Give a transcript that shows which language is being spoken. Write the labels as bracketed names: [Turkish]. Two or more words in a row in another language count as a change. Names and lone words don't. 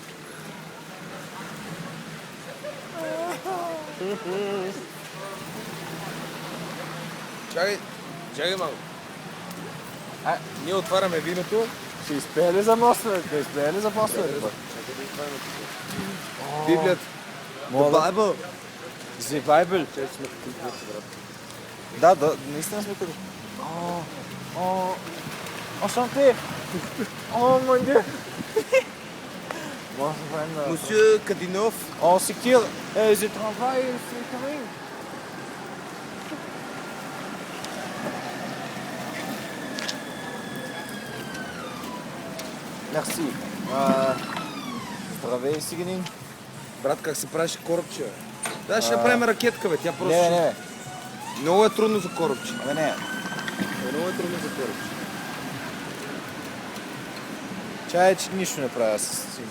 [Bulgarian] Чакай малко. Ние отваряме виното. Ще изпее ли за моста? Да изпее ли за моста? Чакай да отваряме тук. Библията. Мога да- [English] Bible. The Bible. [Bulgarian] Чакай, сме като Библията, брат. Да, наистина сме като. [French] Enchanté. Oh mon dieu. [Bulgarian] Може да правим на... Мусю Кадинов. [French] Oh, c'est qui? Je travaille, c'est quand même. Merci. [Bulgarian] Здравей, Сигнин. Брат, как се правиш корабче, бе? Да, ще направим ракетка, бе. Тя просто... Не. Много е трудно за корабче. Абе не. Много е трудно за корабче. Чай, че нищо не правя с снимка.